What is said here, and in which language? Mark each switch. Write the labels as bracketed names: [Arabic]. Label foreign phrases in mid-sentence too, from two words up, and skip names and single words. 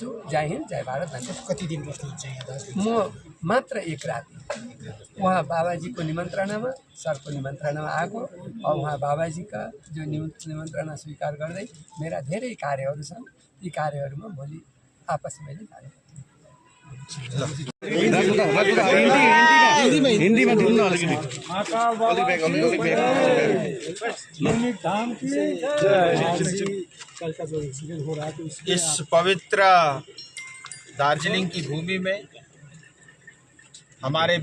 [Hindi] जय हिन्द, जय भारत। धन्यवाद। [Nepali] कति दिन बस्नुहुन्छ यहाँ दार्जिलिङ? म मात्र एक राति उहाँ बाबाजीको निमन्त्रणामा सरको निमन्त्रणामा आएको। और उहाँ बाबाजीका जो निमन्त्रणा स्वीकार गर्दै मेरा धेरै कार्यहरू छन्, ती कार्यहरूमा भोलि आपसमा कार्य [Hindi] इस पवित्र दार्जिलिंग की भूमि में हमारे